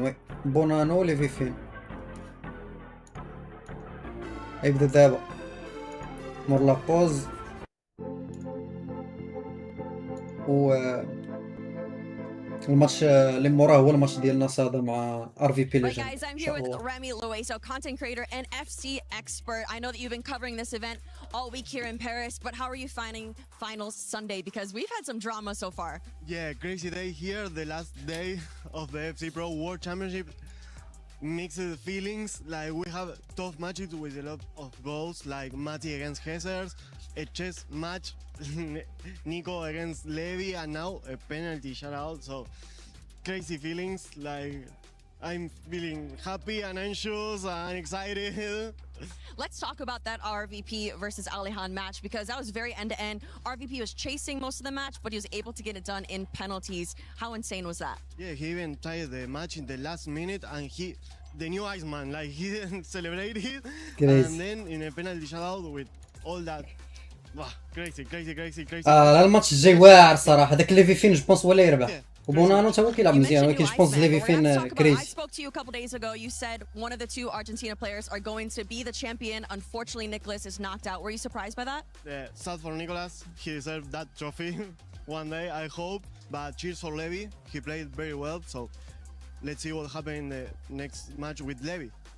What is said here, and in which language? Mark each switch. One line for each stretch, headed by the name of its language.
Arabic: وي بونانو ليفي فين يبدا دابا مور لابوز. و الماتش اللي موراه هو الماتش ديالنا صادا مع RVP Legend.
English: Right guys, I'm here with AmineMaTue, so content creator and FC expert. I know that you've been covering this event all week here in Paris, but how are you finding finals Sunday? Because we've had some drama so far. Yeah, crazy day here, the last day of the FC Pro World Championship. Mixed feelings, like we have tough matches with a lot of goals, like Mati against Hessers, a chess match, Nico against Levy, and now a penalty shutout. So crazy feelings, like I'm feeling happy and anxious and excited. Let's talk about that RVP versus Alihan match, because that was very end-to-end. RVP was chasing most of the match, but he was able to get it done in penalties. How insane was that? Yeah, he even tied the match in the last minute, and the new Iceman, like he didn't celebrate it. Crazy. And then in a penalty shutout with all that. Wow, crazy.
Arabic: الماتش الجاي واعر صراحه. داك ليفي فين جو بونس هو اللي يربح وبونانو تا هو كيلعب مزيان ولكن جو بونس ليفي فين كريزي.
English: I spoke to you a couple days ago. You said one of the two Argentina players are going to be the champion. Unfortunately, Nicholas is knocked out. Were you surprised by that? Yeah, sad for Nicholas. He deserved that trophy one day, I hope. But cheers for Levy. He played very well. So let's see what happens in the next match with Levy.